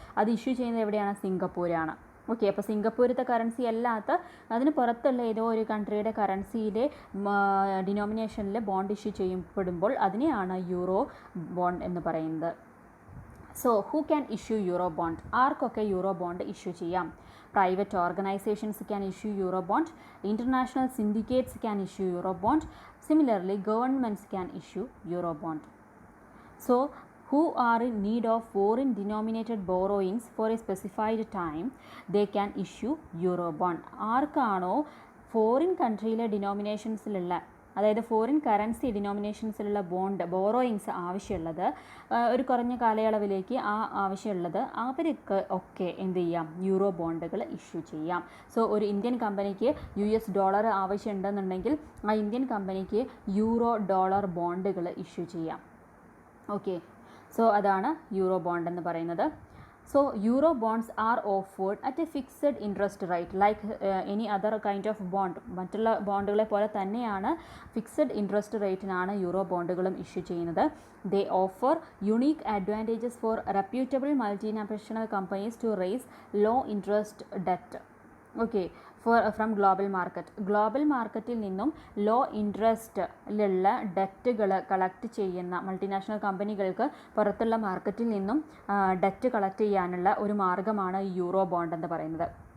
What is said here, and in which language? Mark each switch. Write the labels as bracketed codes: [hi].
[ml] അത് ഇഷ്യൂ ചെയ്യുന്നത് എവിടെയാണ്, സിംഗപ്പൂരാണ്. ഓക്കെ, അപ്പോൾ സിംഗപ്പൂരത്തെ കറൻസി അല്ലാത്ത അതിന് പുറത്തുള്ള ഏതോ ഒരു കൺട്രിയുടെ കറൻസിയിലെ ഡിനോമിനേഷനിൽ ബോണ്ട് ഇഷ്യൂ ചെയ്യപ്പെടുമ്പോൾ അതിനെയാണ് യൂറോ ബോണ്ട് എന്ന് പറയുന്നത്. [en] So who can issue euro bond? [ml] ആർക്കൊക്കെ യൂറോ ബോണ്ട് ഇഷ്യൂ ചെയ്യാം? [en] Private organisations can issue euro bond, international syndicates can issue euro bond, similarly governments can issue euro bond. So who are in need of foreign denominated borrowings for a specified time, they can issue euro bond. [ml] ആർക്കാണോ foreign കൺട്രിയിലെ ഡിനോമിനേഷൻസിലുള്ള, അതായത് foreign currency ഡിനോമിനേഷൻസിലുള്ള borrowings ആവശ്യമുള്ളത്, ഒരു കുറഞ്ഞ കാലയളവിലേക്ക് ആവശ്യമുള്ളത്, അവർക്ക് ഒക്കെ എന്ത് ചെയ്യാം, യൂറോ ബോണ്ടുകൾ ഇഷ്യൂ ചെയ്യാം. സോ ഒരു ഇന്ത്യൻ കമ്പനിക്ക് US ഡോളർ ആവശ്യമുണ്ടെന്നുണ്ടെങ്കിൽ ആ ഇന്ത്യൻ കമ്പനിക്ക് യൂറോ ഡോളർ ബോണ്ടുകൾ ഇഷ്യൂ ചെയ്യാം. ഓക്കെ, സോ അതാണ് യൂറോ ബോണ്ട് എന്ന് പറയുന്നത്. [en] So euro bonds are offered at a fixed interest rate like any other kind of bond. [ml] മറ്റുള്ള ബോണ്ടുകളെ പോലെ തന്നെയാണ് ഫിക്സഡ് ഇൻട്രസ്റ്റ് റേറ്റിനാണ് യൂറോ ബോണ്ടുകളും ഇഷ്യൂ ചെയ്യുന്നത്. [en] They offer unique advantages for reputable multinational companies to raise low interest debt. [ml] Okay, [en] From global market. [ml] Global മാർക്കറ്റിൽ നിന്നും law ഇൻട്രസ്റ്റിലുള്ള ഡെറ്റുകൾ collect ചെയ്യുന്ന multinational കമ്പനികൾക്ക് പുറത്തുള്ള മാർക്കറ്റിൽ നിന്നും ഡെറ്റ് കളക്ട് ചെയ്യാനുള്ള ഒരു മാർഗ്ഗമാണ് ഈ യൂറോ ബോണ്ട് എന്ന് പറയുന്നത്.